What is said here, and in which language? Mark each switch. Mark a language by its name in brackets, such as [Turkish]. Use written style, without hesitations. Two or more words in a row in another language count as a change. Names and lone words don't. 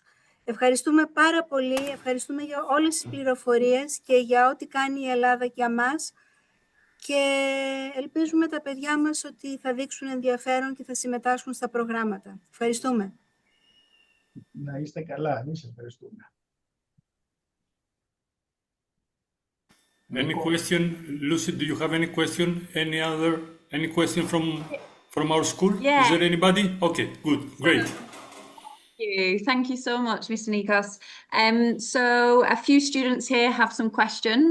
[Greek] Ευχαριστούμε πάρα πολύ, ευχαριστούμε για όλες τις πληροφορίες και για ό,τι κάνει η Ελλάδα για μας, και ελπίζουμε τα παιδιά μας ότι θα δείξουν ενδιαφέρον και θα συμμετάσχουν στα προγράμματα. Ευχαριστούμε. Να είστε καλά, εμείς ευχαριστούμε. [English] Any question, Lucy? Do you have any question? Any question from our school? Yeah. Is there anybody? Okay, good, great. Thank you so much, Mr. Nikos. So a few students here have some questions.